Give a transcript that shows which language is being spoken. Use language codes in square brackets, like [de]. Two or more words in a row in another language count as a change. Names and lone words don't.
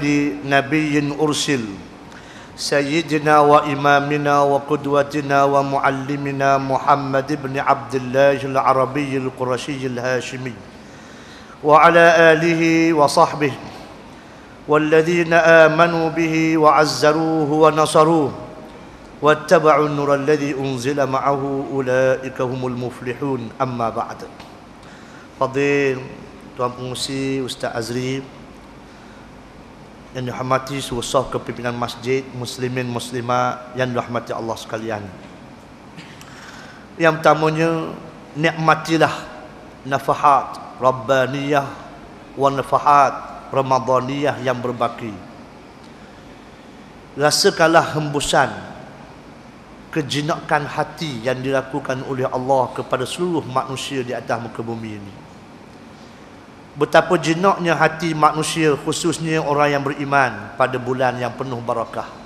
[ar] نبي أرسل سيدنا وإمامنا وقدوتنا ومعلمنا محمد بن عبد الله العربي القرشي الهاشمي وعلى آله وصحبه والذين آمنوا به وعزروه ونصروه واتبعوا النور الذي أنزل معه أولئك هم المفلحون. أما بعد. [ms] Fadil Tuan Pengurusi Ustaz Azri yang dihormati seluruh kepimpinan masjid, muslimin muslimat yang dirahmati Allah sekalian. Yang pertamanya, nikmatilah [ar] نفحات ربانية ونفحات رمضانية [ms] yang berbaki. Rasakanlah hembusan kejinakan hati yang dilakukan oleh Allah kepada seluruh manusia di atas muka bumi ini. Betapa jinaknya hati manusia, khususnya orang yang beriman pada bulan yang penuh barakah.